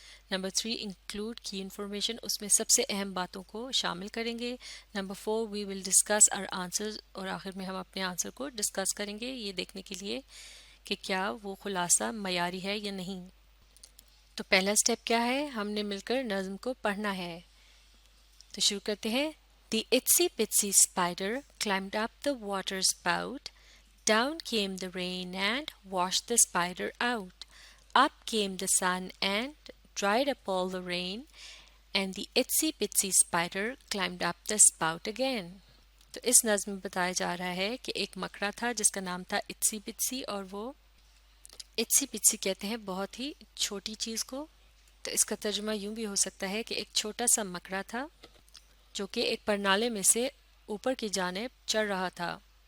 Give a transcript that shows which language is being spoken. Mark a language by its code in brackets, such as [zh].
[ur] Number 3 include کی information, اس میں سب سے اہم باتوں کو شامل کریں گے. Number 4 [en] we will discuss our answers, [ur] اور آخر میں ہم اپنے آنسر کو ڈسکس کریں گے یہ دیکھنے کے لیے کہ کیا وہ خلاصہ معیاری ہے یا نہیں. تو پہلا سٹیپ کیا ہے؟ ہم نے مل کر نظم کو پڑھنا ہے. تو شروع کرتے ہیں. [en] The itsy bitsy spider climbed up the water spout. Down came the rain and washed the spider out. Up came the sun and dried up all the rain. And the itsy bitsy spider climbed up the spout again. [ur] تو اس نظم میں بتایا جا رہا ہے کہ ایک مکڑا تھا جس کا نام تھا اٹسی بٹسی، اور وہ اٹسی بٹسی کہتے ہیں بہت ہی چھوٹی چیز کو. تو اس کا ترجمہ یوں بھی ہو سکتا ہے کہ ایک چھوٹا سا مکڑا تھا جو کہ ایک پرنالے میں سے اوپر کی جانب چڑھ رہا تھا.